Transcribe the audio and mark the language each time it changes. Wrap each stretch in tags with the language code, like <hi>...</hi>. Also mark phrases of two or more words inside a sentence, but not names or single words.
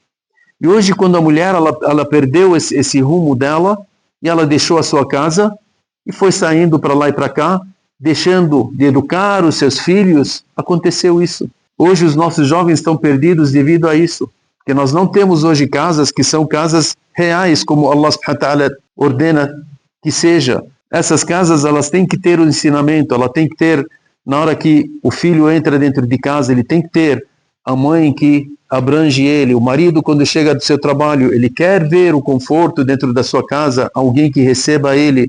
<pt>E hoje, quando a mulher ela perdeu esse rumo dela, e ela deixou a sua casa e foi saindo para lá e para cá, deixando de educar os seus filhos, aconteceu isso. Hoje os nossos jovens estão perdidos devido a isso, porque nós não temos hoje casas que são casas reais, como</pt> <ar>الله سبحانه وتعالى</ar> <pt>ordena que seja. Essas casas elas têm que ter o ensinamento, ela tem que ter, na hora que o filho entra dentro de casa, ele tem que ter a mãe que abrange ele, o marido quando chega do seu trabalho, ele quer ver o conforto dentro da sua casa, alguém que receba ele.</pt>